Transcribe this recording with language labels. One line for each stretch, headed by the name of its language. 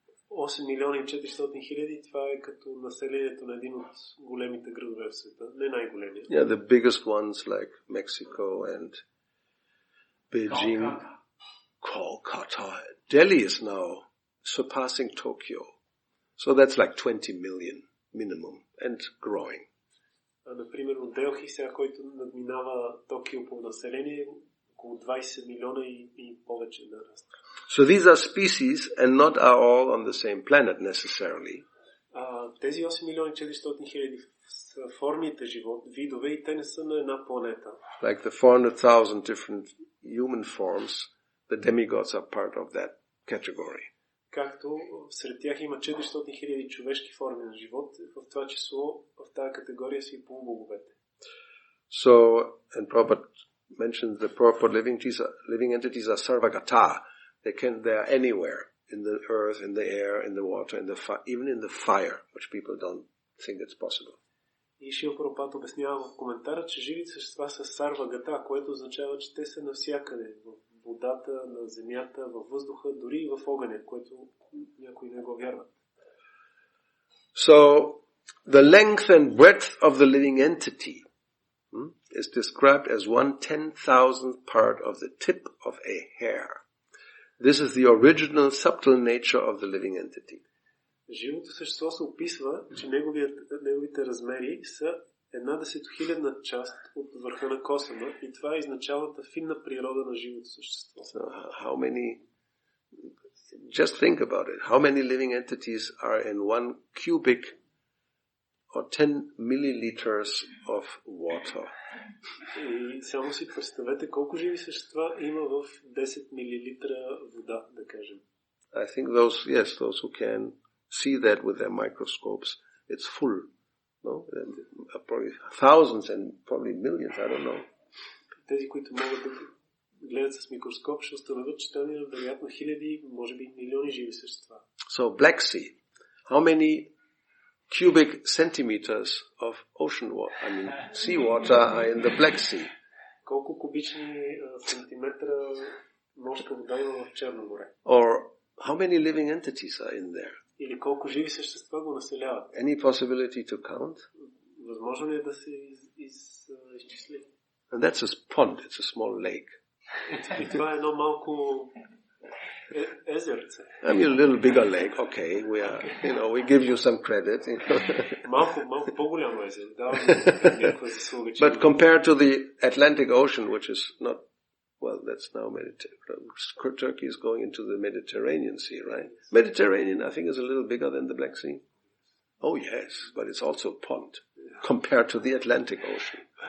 Bulgarian: 8,400,000, това е като населението на един от големите градове в света, не най-големия.
English: Yeah, the biggest ones like Mexico and Beijing, Kolkata. Delhi is now surpassing Tokyo. So that's like 20 million minimum and growing.
Bulgarian: Например, от Делхи, сега, който надминава Токио по население, около 20 милиона и повече нараства.
English: So these are species and not are all on the same planet necessarily.
Bulgarian: Тези 8,400,000 са формите живот, видове и те не са на една планета.
English: Like the 400,000 different human forms, the demigods are part of that category.
Bulgarian: Както сред тях има 400,000 човешки форми на живот, в това число в тази категория са и полубоговете.
English: So, and Prabhupada mentioned the purport living entities are sarvagata. They are anywhere, in the earth, in the air, in the water, even in the fire, which people don't think it's possible.
Bulgarian: И Шрила Прабхупада обяснява в коментара, че живите същества са сарвагата, което означава, че те са навсякъде. В водата, на земята, във въздуха, дори и в огъня, което някои не го вярват.
English: So, the length and breadth of the living entity is described as 1/10,000th part of the tip of a hair. This is the original subtle nature of the living entity.
Bulgarian: Живото същество се описва, че неговите размери са 1/10,000 част от върха на косъма и това е изначалната финна природа на живото същество.
English: So how many, just think about it, how many living entities are in 1 cubic or 10 milliliters of water?
Bulgarian: И само си представете колко живи същества има в 10 милилитра вода, да кажем.
English: I think those who can see that with their microscopes, it's full. No? Probably thousands and probably millions, I don't know.
Bulgarian: Тези, които могат да гледат с микроскоп, ще установят, че там има вероятно хиляди, може би милиони живи същества.
English: So Black Sea, how many cubic centimeters of ocean water, I mean sea water are in the Black Sea?
Bulgarian: Колко кубични сантиметра морска вода има в Черно море?
English: Or how many living entities are in there?
Bulgarian: Или колко живи същества го населяват?
English: Any possibility to count?
Bulgarian: Възможно ли е да се изчисли?
English: And that's a pond, it's a small lake.
Bulgarian: И това е едно малко езерце.
English: I mean a little bigger lake, okay, we give you some credit.
Bulgarian: Малко по-голямо езеро, да, някаква заслуга.
English: But compared to the Atlantic Ocean, which is not, well, that's now Mediterranean. Turkey is going into the Mediterranean Sea, right? Mediterranean, I think, is a little bigger than the Black Sea. Oh yes, but it's also a pond compared to the Atlantic Ocean.